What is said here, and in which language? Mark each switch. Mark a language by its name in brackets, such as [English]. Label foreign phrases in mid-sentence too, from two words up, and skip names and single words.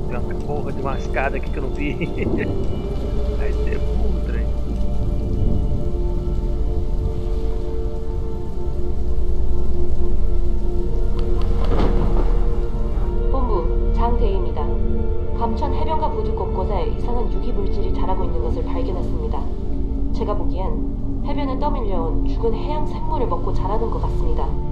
[Portuguese] Tem uma porra de uma escada aqui que eu não vi. Vai ser burro, trem. [Korean] 본부 장대희입니다. 감천 해변가 부두 곳곳에 이상한 유기 물질이 자라고 있는 것을 발견했습니다. 제가 보기엔 해변에 떠밀려온 죽은 해양 생물을 먹고 자라는 것 같습니다.